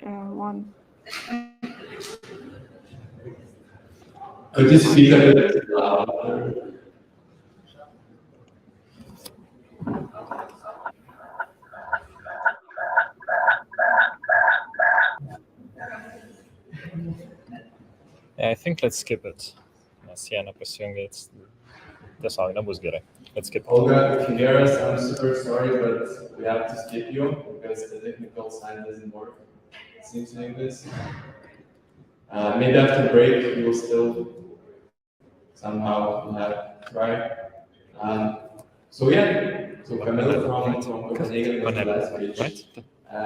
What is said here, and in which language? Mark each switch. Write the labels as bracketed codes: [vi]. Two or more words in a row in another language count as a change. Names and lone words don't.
[en] Could you speak a bit louder? Yeah, I think let's skip it. [lt] Nes jie nepasijungia, tiesiog nebus gerai. [en] Let's skip it. Olga, if you hear us, I'm super sorry, but we have to skip you because the technical side doesn't work. It seems like this. Maybe after break, we will still somehow try. So Camilla from Copenhagen was the last page.